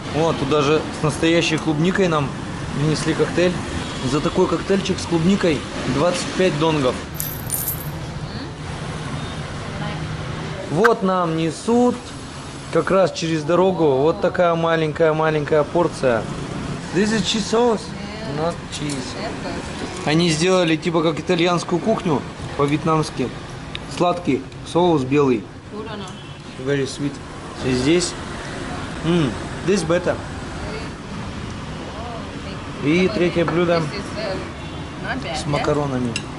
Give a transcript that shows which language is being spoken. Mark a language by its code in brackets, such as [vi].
[ru] Вот, тут даже с настоящей клубникой нам внесли коктейль. За такой коктейльчик с клубникой 25 донгов. Вот нам несут как раз через дорогу вот такая маленькая порция. [en] This is cheese sauce, not cheese. [ru] Они сделали типа как итальянскую кухню по-вьетнамски. Сладкий соус белый. [en] Very sweet. [ru] И здесь [en] this better. [ru] И третье блюдо с макаронами.